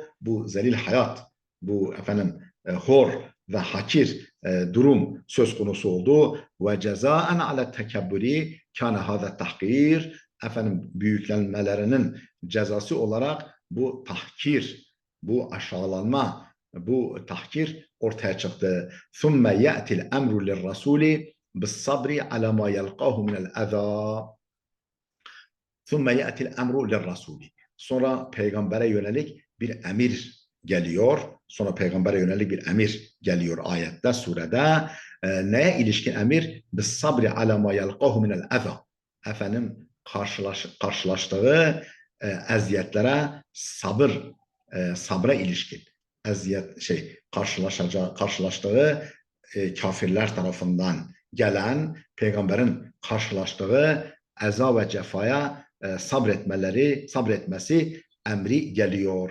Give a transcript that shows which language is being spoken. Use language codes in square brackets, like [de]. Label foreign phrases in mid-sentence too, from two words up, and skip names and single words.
[tr] Bu zelil hayat, bu hor ve hakir durum söz konusu oldu. [ar] وجزاء على تكبر كان هذا تحقير, [tr] büyüklenmelerinin cezası olarak bu tahkir, bu aşağılanma, bu tahkir ortaya çıktı. [ar] ثُمَّ يَأْتِ الْاَمْرُ لِلرَّسُولِ بِالصَّبْرِ عَلَى مَا يَلْقَاهُ مِنَ الْاَذَى. ثُمَّ يَأْتِ الْاَمْرُ لِلرَّسُولِ. [tr] Sonra peygambere yönelik bir emir geliyor. Sonra peygambere yönelik bir emir geliyor ayette, surede. Neye ilişkin emir? [ar] بِالصَّبْرِ عَلَى مَا يَلْقَاهُ مِنَ الْاَذَى. [tr] Karşılaştığı eziyetlere sabra ilişkin, karşılaştığı kafirler tarafından gelen, peygamberin karşılaştığı eza ve cefaya sabretmesi emri geliyor.